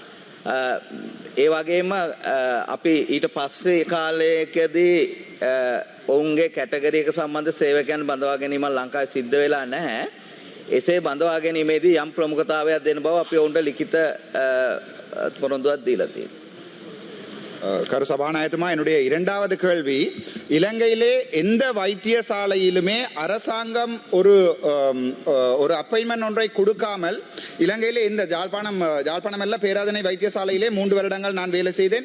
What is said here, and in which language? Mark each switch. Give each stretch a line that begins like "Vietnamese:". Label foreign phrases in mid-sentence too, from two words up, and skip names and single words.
Sinhala: ඒ වගේම අපි ඊට පස්සේ කාලයකදී ඔවුන්ගේ කැටගරි එක සම්බන්ධ සේවකයන් බඳවා ගැනීම ලංකාවේ සිද්ධ වෙලා නැහැ. එසේ බඳවා ගැනීමේදී යම් ප්‍රමුඛතාවයක් දෙන බව අපි ඔවුන්ට ලිඛිත පොරොන්දුවක් දීලා තියෙනවා.
Tamil: கரு சபாநாயகமா, என்னுடைய இரண்டாவது கேள்வி, இலங்கையிலே எந்த வைத்தியசாலையிலுமே அரசாங்கம் ஒரு அப்பாயின்மெண்ட் ஒன்றை கொடுக்காமல், இலங்கையிலே இந்த ஜாழ்ப்பாணம் அல்ல பேராதனை வைத்தியசாலையிலே 3 வருடங்கள் நான் வேலை செய்தேன்.